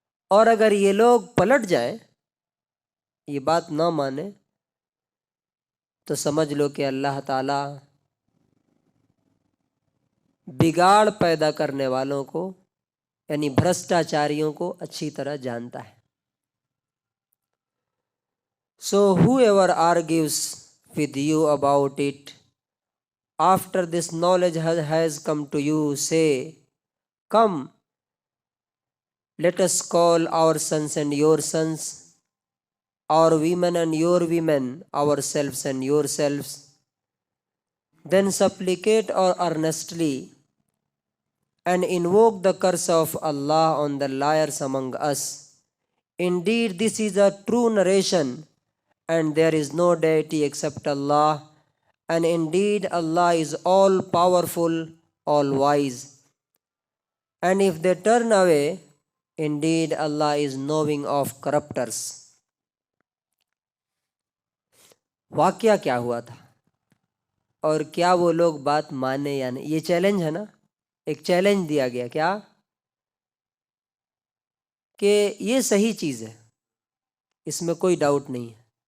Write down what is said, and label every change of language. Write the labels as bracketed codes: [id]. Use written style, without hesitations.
[ur] اور اگر یہ لوگ پلٹ جائیں، یہ بات نہ مانے، تو سمجھ لو کہ اللہ تعالیٰ بگاڑ پیدا کرنے والوں کو یعنی بھرشٹاچاریوں کو اچھی طرح جانتا ہے. [en] So whoever argues with you about it after this knowledge has come to you, say, come, let us call our sons and your sons, our women and your women, ourselves and yourselves. Then supplicate or earnestly and invoke the curse of Allah on the liars among us. Indeed, this is a true narration, and there is no deity except Allah, and indeed Allah is all powerful, all wise. And if they turn away, indeed Allah is knowing of corrupters. [ur] واقعہ کیا ہوا تھا اور کیا وہ لوگ بات مانے یا نہیں؟ یہ چیلنج ہے نا، ایک چیلنج دیا گیا کیا کہ یہ صحیح چیز ہے، اس میں کوئی ڈاؤٹ نہیں ہے.